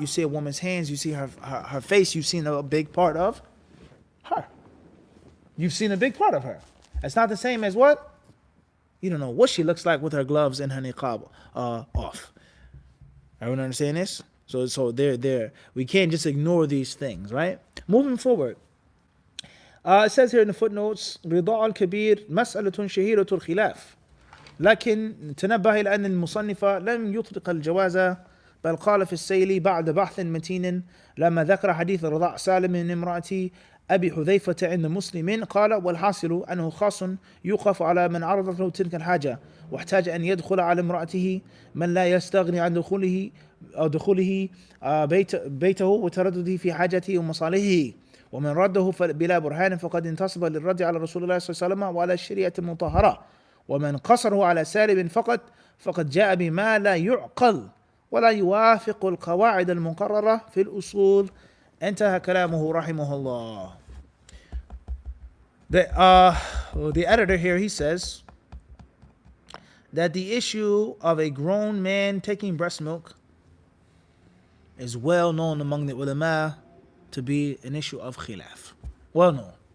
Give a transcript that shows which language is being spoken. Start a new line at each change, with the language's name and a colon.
English: You see a woman's hands, you see her face, you've seen a big part of her. You've seen a big part of her. It's not the same as what? You don't know what she looks like with her gloves and her niqab off. Everyone understand this? So there. We can't just ignore these things, right? Moving forward. It says here in the footnotes,
Arabic: رضاع الكبير مسألة شهيرة الخلاف لكن تنبه إلى أن المصنف لم يطلق الجواز بل قال في السيل بعد بحث متين لما ذكر حديث رضاع سالم من امرأة أبي حذيفة عند مسلم قال والحاصل أنه خاص يوقف على من عرضت له تلك الحاجة واحتاج أن يدخل على امرأته من لا يستغني عن دخوله بيته وتردده في حاجته ومصالحه ومن رده بلا برهان فقد انتصب للرد على رسول الله صلى الله عليه وسلم وعلى الشريعة المطهرة ومن قصره على سالب فقد جاء بما لا يعقل ولا يوافق القواعد المقررة في الأصول. انتهى كلامه رحمه الله.
English: The editor here, he says that the issue of a grown man taking breast milk is well known among the ulama to be an issue of khilaf. Well known.